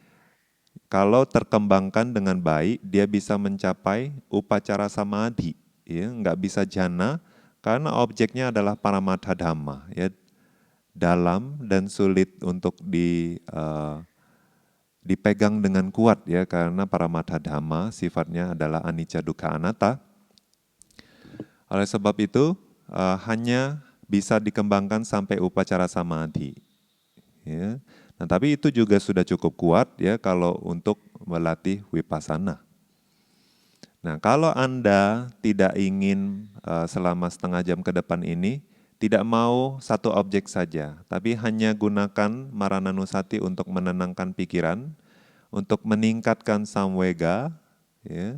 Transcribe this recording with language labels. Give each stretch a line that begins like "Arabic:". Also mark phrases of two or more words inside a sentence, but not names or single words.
Indonesian: Kalau terkembangkan dengan baik, dia bisa mencapai
Pali: upacara samadhi,
Indonesian: ya, nggak bisa jhana, karena objeknya adalah
Pali: paramatha dhamma,
Indonesian: ya, dalam dan sulit untuk dipegang dengan kuat, ya, karena
Pali: paramatha dhamma
Indonesian: sifatnya adalah
Pali: anicca dukkha anatta.
Indonesian: Oleh sebab itu, hanya bisa dikembangkan sampai
Pali: upacara samadhi,
Indonesian: ya. Nah, tapi itu juga sudah cukup kuat, ya, kalau untuk melatih vipassana. Nah, kalau Anda tidak ingin selama setengah jam ke depan ini, tidak mau satu objek saja, tapi hanya gunakan Marananusati untuk menenangkan pikiran, untuk meningkatkan samvega, ya.